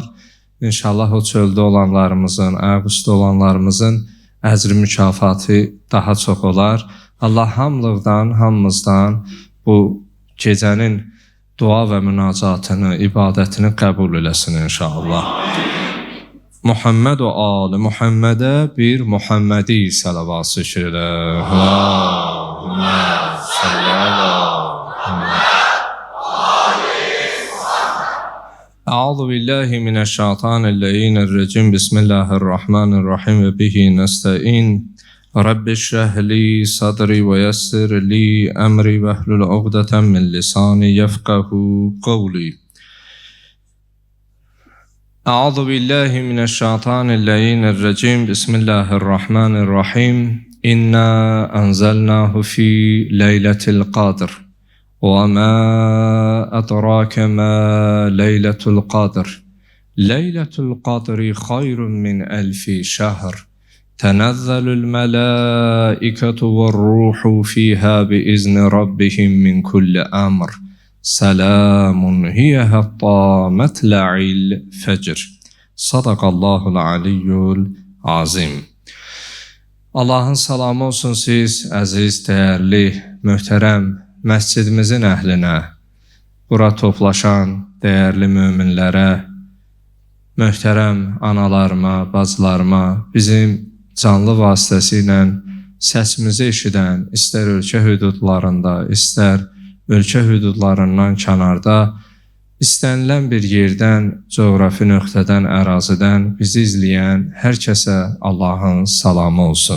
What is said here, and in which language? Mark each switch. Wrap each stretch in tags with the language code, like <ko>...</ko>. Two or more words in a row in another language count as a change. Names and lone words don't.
<az>İnşallah o çöldə olanlarımızın, ayaq üstə olanlarımızın əcri mükafatı daha çox olar. Allah hamılıqdan, hamımızdan bu gecənin dua və münacatını, ibadətini qəbul eləsin inşallah. Muhammed və ali Muhammedə bir Muhammedi salavat zikr elə.</az> <ar>اللهم صل على محمد. أعوذ بالله من الشيطان الرجيم. بسم الله الرحمن الرحيم وبه نستعين. رب اشرح لي صدري ويسر لي أمري واحلل عقدة من لساني يفقهوا قولي. أعوذ بالله من الشيطان الرجيم. Bismillahirrahmanirrahim. إنا أنزلناه في ليلة القدر وما أدراك ما ليلة القدر ليلة القدر خير من 1000 شهر تنزل الملائكة والروح فيها بإذن ربهم من كل أمر سلام هي حتى مطلع الفجر. صدق الله العلي العظيم.</ar> <az>Allahın salamı olsun siz, əziz, dəyərli, möhtərəm məscidimizin əhlinə, bura toplaşan dəyərli möminlərə, möhtərəm analarıma, bacılarıma, bizim canlı vasitəsilə səsimizi eşidən, istər ölkə hüdudlarında, istər ölkə hüdudlarından kənarda, İstənilən bir yerdən, coğrafi nöqtədən, ərazidən bizi izləyən hər kəsə Allahın salamı olsun.</az>